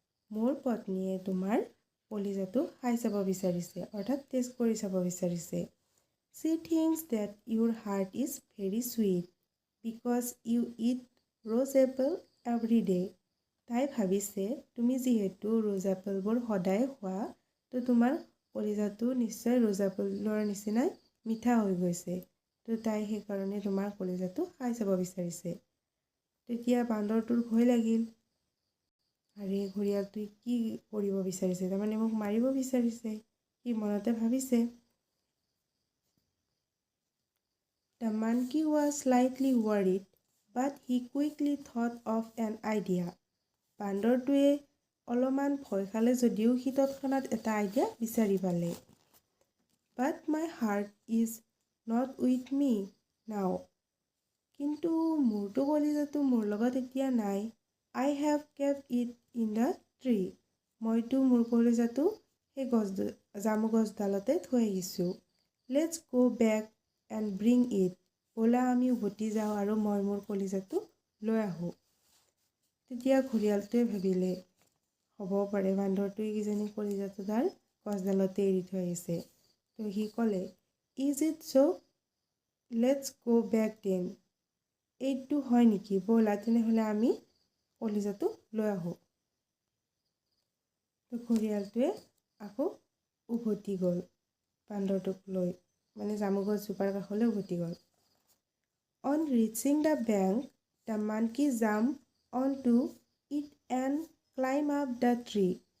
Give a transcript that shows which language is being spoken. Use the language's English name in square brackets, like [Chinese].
[Assamese] মোৰ পত্নীয়ে তোমাৰ কলিজাটো খাই চাব বিচাৰিছে, অৰ্থাৎ টেষ্ট কৰি চাব বিচাৰিছে। [English] She thinks that your heart is very sweet because you eat rose apple every day. [Assamese] তাই ভাবিছে তুমি যিহেতু ৰ'জ এপলবোৰ সদায় খোৱা, তো তোমাৰ কলিজাটো নিশ্চয় ৰ'জ এপলৰ নিচিনাই মিঠা হৈ গৈছে। তো তাই সেইকাৰণে তোমাৰ কলিজাটো খাই চাব বিচাৰিছে। তেতিয়া বান্দৰটোৰ ভয় লাগিল। আৰে ঘৰিয়ালটোৱে কি কৰিব বিচাৰিছে? তাৰমানে মোক মাৰিব বিচাৰিছে। সি মনতে ভাবিছে। [English] The monkey was slightly worried, but he quickly thought of an idea. [Assamese] বান্দৰটোৱে অলপমান ভয় খালে যদিও সি তৎক্ষণাৎ এটা আইডিয়া বিচাৰি পালে। [English] But my heart is not with me now. [Assamese] কিন্তু মোৰটো কলিজাটো মোৰ লগত এতিয়া নাই। [English] I have kept it in the tree. [Assamese] মইতো মোৰ কলিজাটো সেই জামু গছডালতে থৈ আহিছোঁ। [English] Let's go back and bring it. [Assamese] ব'লা আমি উভতি যাওঁ আৰু মই মোৰ কলিজাটো লৈ আহোঁ। তেতিয়া ঘৰিয়ালটোৱে ভাবিলে, হ'ব পাৰে বান্দৰটোৱে কিজানি কলিজাটো তাৰ গছডালতে এৰি থৈ আহিছে। তো সি ক'লে, [English] Is it so? Let's go back then. [Assamese] এইটো হয় নেকি? ব'লা তেনেহ'লে আমি কলিজাটো লৈ আহোঁ। তো ঘৰিয়ালটোৱে আকৌ উভতি গ'ল বান্দৰটোক লৈ, মানে জামু গছজোপাৰ কাষলৈ উভতি গ'ল। [English] On reaching the bank, the monkey jumped onto it and climbed up the tree.